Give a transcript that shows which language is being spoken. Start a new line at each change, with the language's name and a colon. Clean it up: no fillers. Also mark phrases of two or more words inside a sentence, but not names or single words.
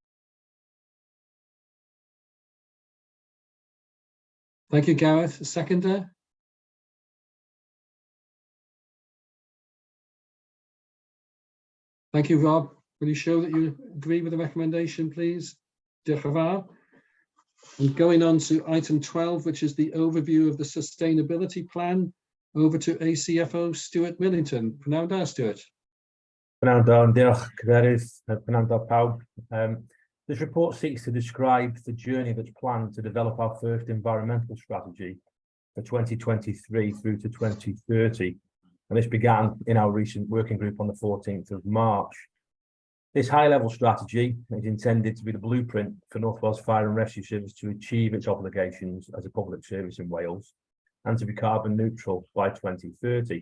English: Thank you, Gareth. A seconder? Thank you, Rob. Will you show that you agree with the recommendation, please?
Welsh: Diolch yn fawr.
English: And going on to item 12, which is the overview of the sustainability plan. Over to ACFO Stuart Millington.
Welsh: Pnawn da,
English: Stuart.
Welsh: Pnawn da, diolch Cadeirydd, pnawn da pawb.
English: This report seeks to describe the journey that's planned to develop our first environmental strategy for 2023 through to 2030. And this began in our recent working group on the 14th of March. This high-level strategy is intended to be the blueprint for North Wales Fire and Rescue Service to achieve its obligations as a public service in Wales and to be carbon neutral by 2030.